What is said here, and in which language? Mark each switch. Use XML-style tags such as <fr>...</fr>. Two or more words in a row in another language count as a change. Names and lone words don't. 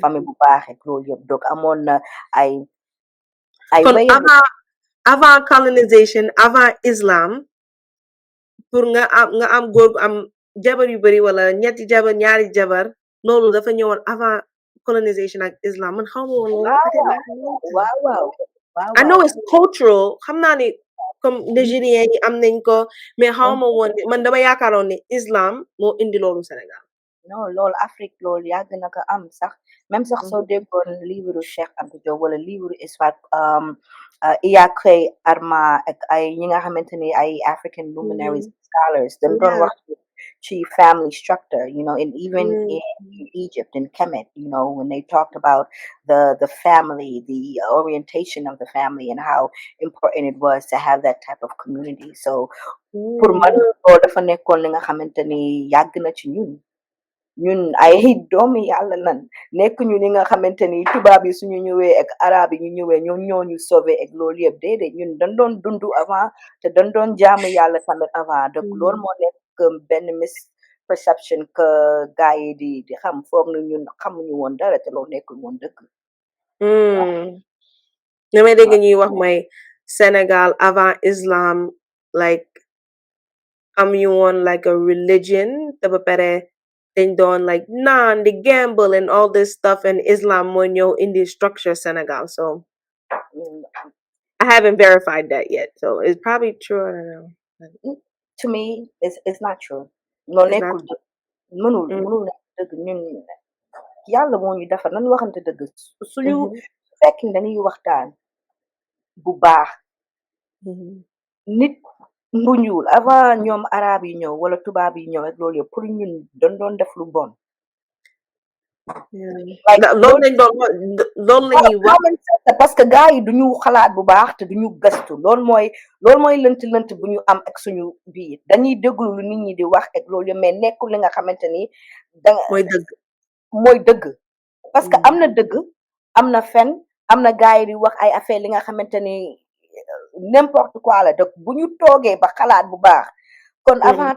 <wo>famille bu baax ak loolu yëpp donc amoon na ay ay Kon way</wo> <fr>avant colonisation avant islam pour</fr> <wo>nga am góor gu am jabar yu bari wala ñetti jabar ñaari jabar loolu dafa ñëwoon</wo> <fr>avant colonisation</fr> <wo>ak islam man xaw ma woon loolu I waaw</wo> <en>didn't know that.</en> <wo>waaw waaw waaw</wo> <en>I know</en> <wo>waaw</wo> <en>it's cultural</en> <wo>xam naa ne</wo> <fr>comme nigérien</fr> <wo>yi am nañ ko mais xaw ma woon ne man dama yaakaaroon ne islam moo indi loolu Sénégal. non loolu Afrique loolu yàgg na ko am sax même sax soo Mhm. déggoon livre Cheikh Anta Diop wala</wo> <fr>livre histoire</fr> <wo>Iyakay Arma ak ay ñi nga xamante ni ay</wo> <en>African luminaries Mhm.</en> <wo>scholars dañ doon</wo> <en>Yeah.</en> <wo>wax ci</wo> <en>family structure, and even Mm. in Egypt in Kemet, when they talked about the family, the orientation of the family and how important it was to have that type of community.</en> <wo>So pour man Mm. loolu dafa nekkoon li nga xamante ni yàgg na ci ñun ay doomi yàlla lan nekk ñu li nga xamante ni tubaab yi suñu ñëwee ak arab yi ñu ñëwee ñoom ñoo ñu sauvé ak loolu yëpp déedéet ñun dañ doon dundu avant te dañ doon jaamu yàlla tamit avant donc loolu Mhm. moo nekk benn misperception que gars yi di xam foog na ñun xamuñu woon dara te loolu nekkul woon dëgg. Mm. Damay dégg waaw ñuy wax mooy Sénégal avant islam like amuñu woon</wo> <en>like a religion</en> <wo>te ba pare dañ doon like naan di</wo> <en>gamble and all this stuff</en> <wo>and islam moo ñëw indi structure Sénégal so Mm,</wo> <en>I haven't verified that yet so it's probably true I don't know. to me it's not true loolu It's not.</en> <wo>nekkul dëgg mënul nekk dëgg ñun yàlla moo ñu defar nañu waxante dëgg suñu Mhm. fekkin dañuy waxtaan bu baax Mhm. nit bu ñuul avant ñoom arab yi ñëw wala tubaab yi ñëw ak loolu yëpp pour ñun dañ doon def lu bon</wo> <en>Yeah. like</en> <wo>Loolu loolu lañ doon loolu la ñuy wax</wo> <en>common sense</en> <wo>la</wo> <fr>parce que</fr> <wo>gars yi duñu xalaat bu baax te duñu gëstu loolu mooy lënt bu ñu am ak suñu biir dañuy déglu lu nit ñi di wax ak loolu yëpp mais nekkul li nga xamante ni danga mooy dëgg. mooy dëgg</wo> <fr>parce que</fr> <wo>am Mhm. na dëgg am na fen am na gars yi di wax ay affaire li nga xamante ni</wo> <fr>n'importe quoi</fr> <wo>la donc bu ñu toogee ba xalaat bu baax kon</wo>